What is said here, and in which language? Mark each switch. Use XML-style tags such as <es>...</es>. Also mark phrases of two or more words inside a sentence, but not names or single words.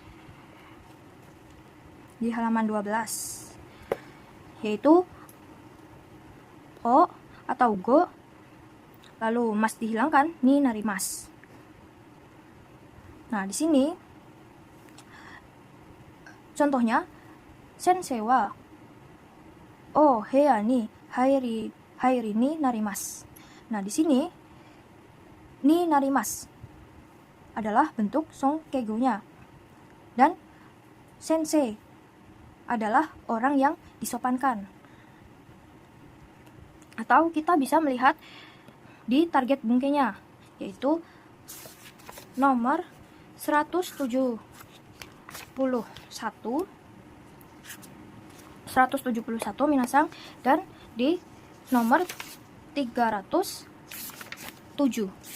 <id>Di halaman 12, yaitu o atau go, lalu mas dihilangkan,</id> <ja>になります.</ja> <id>Nah, di sini contohnya</id> <ja>先生はお部屋に入りになります.</ja> <id>Nah, di sini</id> <ja>になります</ja> <id>adalah bentuk songkego-nya, dan sensei adalah orang yang disopankan. Atau kita bisa melihat di target bungkenya, yaitu nomor 171 minasang, dan di nomor 307.</id>